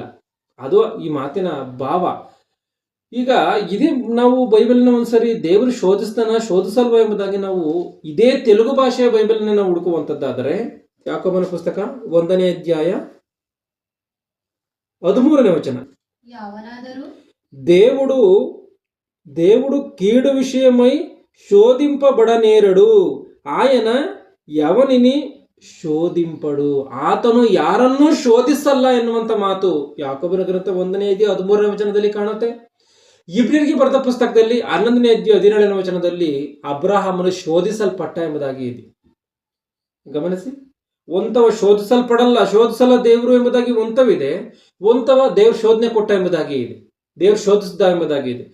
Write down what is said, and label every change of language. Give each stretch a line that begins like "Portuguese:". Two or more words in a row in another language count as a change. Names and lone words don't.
Kannada: ಅದು ಈ ಮಾತಿನ ಭಾವ. ಈಗ ಇದೇ ನಾವು ಬೈಬಲ್ನ ಒಂದ್ಸರಿ ದೇವರು ಶೋಧಿಸಲ್ವಾ ಎಂಬುದಾಗಿ ನಾವು ಇದೇ ತೆಲುಗು ಭಾಷೆಯ ಬೈಬಲ್ನ ನಾವು ಹುಡುಕುವಂತದ್ದಾದರೆ, ಯಾಕೋಬನ ಪುಸ್ತಕ 1ನೇ ಅಧ್ಯಾಯ 13ನೇ ವಚನ.
Telugu: దేవుడు కీడు విషయమై శోధింపబడనేరడు, ఆయన ఎవనిని ಶೋಧಿಂಪಡು,
Kannada: ಆತನು ಯಾರನ್ನೂ ಶೋಧಿಸಲ್ಲ ಎನ್ನುವಂತ ಮಾತು ಯಾಕೋಬನ ಗ್ರಂಥ 1ನೇ ಅಧ್ಯಾಯ 13ನೇ ವಚನದಲ್ಲಿ ಕಾಣುತ್ತೆ. ಇಬ್ರಿಯರಿಗೆ ಬರೆದ ಪುಸ್ತಕದಲ್ಲಿ 11ನೇ ಅಧ್ಯಾಯ 17ನೇ ವಚನದಲ್ಲಿ ಅಬ್ರಹಾಮನು ಶೋಧಿಸಲ್ಪಟ್ಟ ಎಂಬುದಾಗಿ ಇದೆ. ಗಮನಿಸಿ, ಒಂತವ ಶೋಧಿಸಲ್ಲ ದೇವರು ಎಂಬುದಾಗಿ ಒಂತವಿದೆ, ಒಂತವ ದೇವ್ರ ಶೋಧನೆ ಕೊಟ್ಟ ಎಂಬುದಾಗಿ ಇದೆ, ದೇವ್ರು ಶೋಧಿಸಿದ ಎಂಬುದಾಗಿ ಇದೆ.